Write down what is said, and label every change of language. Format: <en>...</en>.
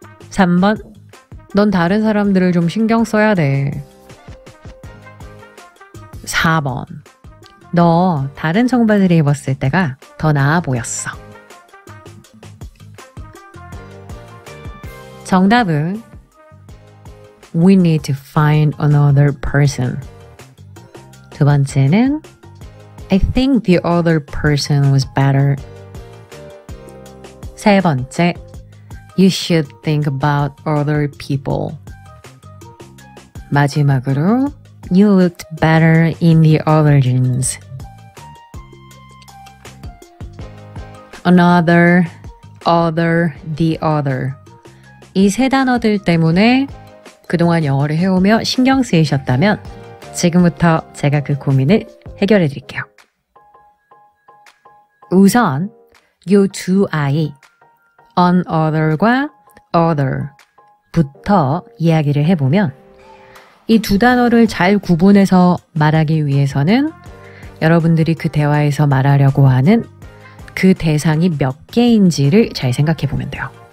<ko>3번. 넌 다른 사람들을 좀 신경 써야 돼. 4번. 너 다른 청바지를 입었을 때가 더 나아 보였어. 정답은</ko> <en>We need to find another person.</en> <ko>두 번째는</ko> <en>I think the other person was better.</en> <ko>세 번째</ko> <en>You should think about other people.</en> <ko>마지막으로</ko> <en>You looked better in the other jeans. Another, other, the other.</en> <ko>이 세 단어들 때문에 그동안 영어를 해오며 신경 쓰이셨다면 지금부터 제가 그 고민을 해결해 드릴게요. 우선 요 두 아이 another과 other부터 이야기를 해보면 이 두 단어를 잘 구분해서 말하기 위해서는 여러분들이 그 대화에서 말하려고 하는 그 대상이 몇 개인지를 잘 생각해 보면 돼요.</ko>